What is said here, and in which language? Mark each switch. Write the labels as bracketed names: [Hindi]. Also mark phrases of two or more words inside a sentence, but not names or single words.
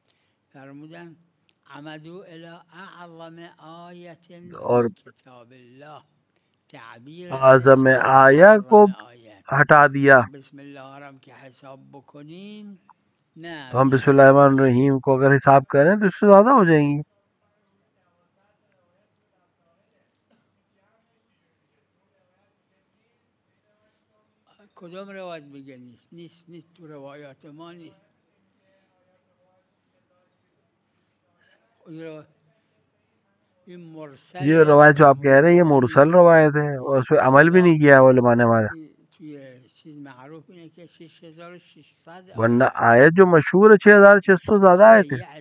[Urdu] اور اعظم آیہ کو ہٹا دیا تو ہم [Arabic] بسم اللہ الرحمن الرحیم [Urdu] کو اگر حساب کریں تو اس سے زیادہ ہو جائیں گی. [Persian] کدام روایت میگه نیست تو روایات ما نیست. [Urdu] یہ روایت جو آپ کہہ رہے ہیں یہ مرسل روایت ہے اور اس پہ عمل بھی نہیں کیا علماء نے ہمارا. ورنہ آیت جو مشہور ہے 6600 زیادہ آیت ہے.